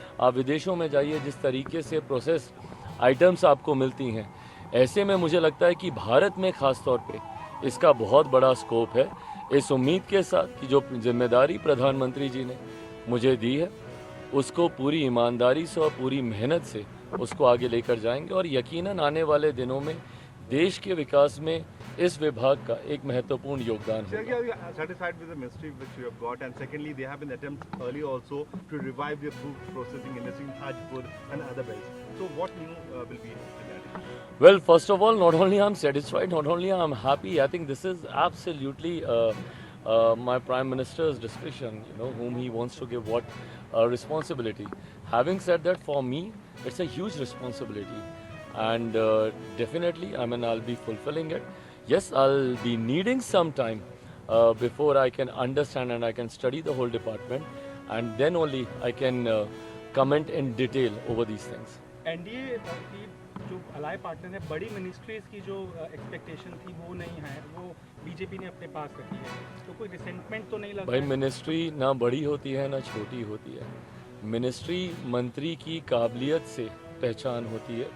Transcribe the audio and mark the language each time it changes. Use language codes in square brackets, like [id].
[hi] आप विदेशों में जाइए, जिस तरीके से प्रोसेस आइटम्स आपको मिलती हैं, ऐसे में मुझे लगता है कि भारत में ख़ास तौर पे इसका बहुत बड़ा स्कोप है। इस उम्मीद के साथ कि जो जिम्मेदारी प्रधानमंत्री जी ने मुझे दी है, उसको पूरी ईमानदारी से और पूरी मेहनत से उसको आगे लेकर जाएंगे, और यकीनन आने वाले दिनों में देश के विकास में इस विभाग का एक महत्वपूर्ण योगदान [en] Sir, [hi] होगा। [en] are you satisfied with the ministry which you have got? And secondly, there have been attempts earlier also to revive the food processing industry in Hajipur and other belts. So what new will be added? Well, first of all, not only I'm satisfied, not only I'm happy, I think this is absolutely my Prime Minister's discretion, whom he wants to give what responsibility. Having said that, for me, it's a huge responsibility. And definitely, I'll be fulfilling it. Yes, I'll be needing some time before I can understand and I can study the whole department, and then only I can comment in detail over these things. [hi] NDA की जो अलाय partner है, बड़ी ministries की जो expectation थी वो नहीं है, वो बीजेपी ने अपने पास रखी है, तो कोई रिसेंटमेंट तो नहीं लगा? भाई, मिनिस्ट्री ना बड़ी होती है ना छोटी होती है। मिनिस्ट्री मंत्री की काबिलियत से पहचान होती है।